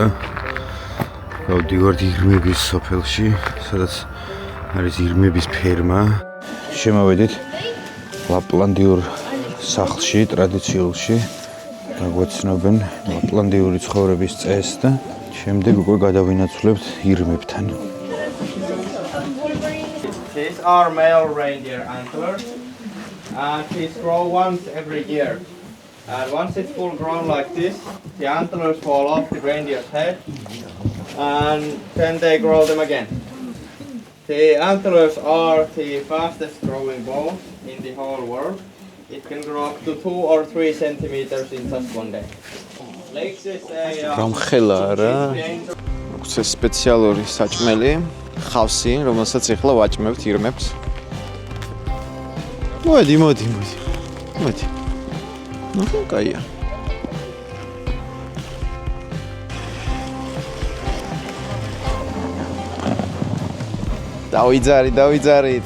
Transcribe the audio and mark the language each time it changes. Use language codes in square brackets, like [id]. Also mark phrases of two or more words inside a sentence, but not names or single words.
[ka] გავდივართ ირმების სოფელში, სადაც არის ირმების ფერმა. შემოვედით ლაპლანდიურ სახლში, ტრადიციულში. გაგვაცნობენ ლაპლანდიური ცხოვრების წესს და შემდეგ უკვე გადავინაცვლებთ ირმებთან. [en] These are male reindeer antlers, and these grow once every year. And once it's full grown like this, the antlers fall off the reindeer's head, and then they grow them again. The antlers are the fastest growing bones in the whole world. It can grow up to 2 or 3 centimeters in just one day. Legs is a [ka] რამხელა რა. აქვს სპეციალური საჭმელი, ხავსი, რომელსაც ახლა ვაჭმევთ ირმებს. მოდი. ნუ კაია. დავიძარით.